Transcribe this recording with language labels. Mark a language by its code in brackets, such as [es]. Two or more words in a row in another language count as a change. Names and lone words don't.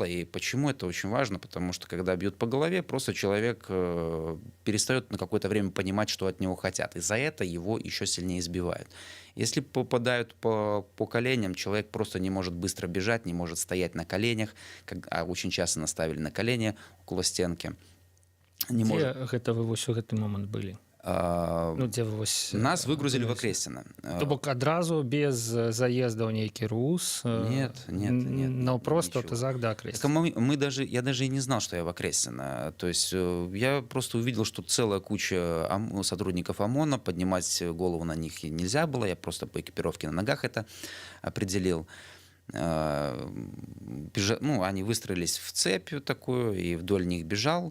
[ru] И почему это очень важно? Потому что, когда бьют по голове, просто человек перестает на какое-то время понимать, что от него хотят. И за это его еще сильнее избивают. Если попадают по коленям, человек просто не может быстро бежать, не может стоять на коленях, а очень часто наставили на колени около стенки. [be] Дзе гэта вы вось у гэты момант былі? Ну, дзе вы вось [ru] Нас выгрузили в Окрестино. [be] То бок адразу без заезда ў нейкі рус? [ru] Нет. Просто ничего. автозак да Так Окрестина. я даже и не знал, что я в Окрестино. То есть я просто увидел, что целая куча сотрудников ОМОНа, поднимать голову на них нельзя было, я просто по экипировке на ногах это определил. Они выстроились в цепь такую, и вдоль них бежал.